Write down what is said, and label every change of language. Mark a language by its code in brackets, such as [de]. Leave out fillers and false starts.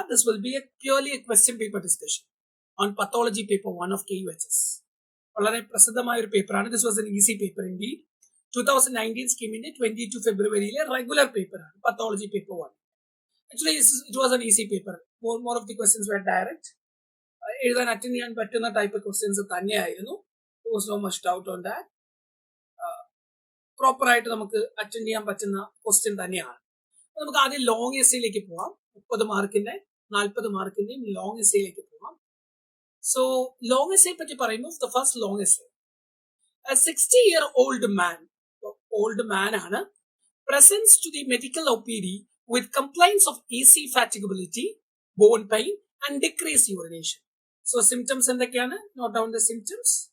[en] This will be purely a question paper discussion on pathology paper 1 of KUHS. [ml] വളരെ പ്രസിദ്ധമായ ഒരു പേപ്പറാണ്. [en] This was an easy paper indeed. [ml] 2019 സ്കീമിന്റെ 22 ഫെബ്രുവരിയിലെ regular പേപ്പറാണ് pathology paper 1. [en] Actually it was an easy paper. More of the questions were direct. [ml] എഴുതാൻ attend ചെയ്യാൻ പറ്റുന്ന type questions തന്നെയായിരുന്നു. [en] There was no much doubt on that. [ml] Proper ആയിട്ട് നമുക്ക് attend ചെയ്യാൻ പറ്റുന്ന question തന്നെയാണ്. നമുക്ക് ആദ്യം ലോങ് എസ്സേയിലേക്ക് പോവാം. 30 മാർക്കിന്റെ 40 മാർക്കിന്റെയും ലോങ് എസ്സേയിലേക്ക് പോവാം. [en] so long essay [ml] പറ്റി പറയുമ്പോൾ [en] The first long essay, a 60-year-old man, old man ആണ്, presents to the medical OPD with complaints of easy fatigability, bone pain and decreased urination. So symptoms [ml] എന്തൊക്കെയാണ്? [en] Note down the symptoms.